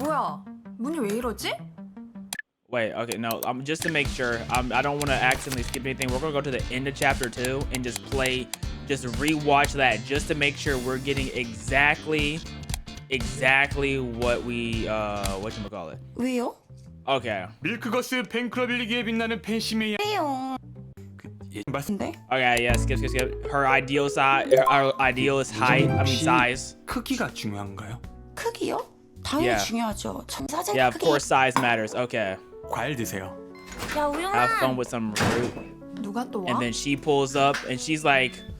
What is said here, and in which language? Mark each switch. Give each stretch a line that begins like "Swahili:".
Korean: 뭐야? 문이 왜 이러지?
English: Wait, okay, no. Just to make sure, I don't want to accidentally skip anything. We're gonna go to the end of chapter 2 and just rewatch that, just to make sure we're getting exactly what we whatchamacallit.
Korean: 왜요?
English: Okay.
Korean: 밀크거스 팬클럽 일기에 빛나는 팬심의 왜요?
English: Okay, yeah, skip. Her ideal size, her ideal is height. I mean size.
Korean: 크기가 중요한가요? 크기요? 당연히
English: Yeah.
Korean: 중요하죠. 사진
English: Yeah, of
Korean: 크기.
English: course size matters. Okay.
Korean: 과일 드세요. 야, 우영아.
English: Have fun with some fruit.
Korean: 누가 또 와?
English: And then she pulls up and she's like,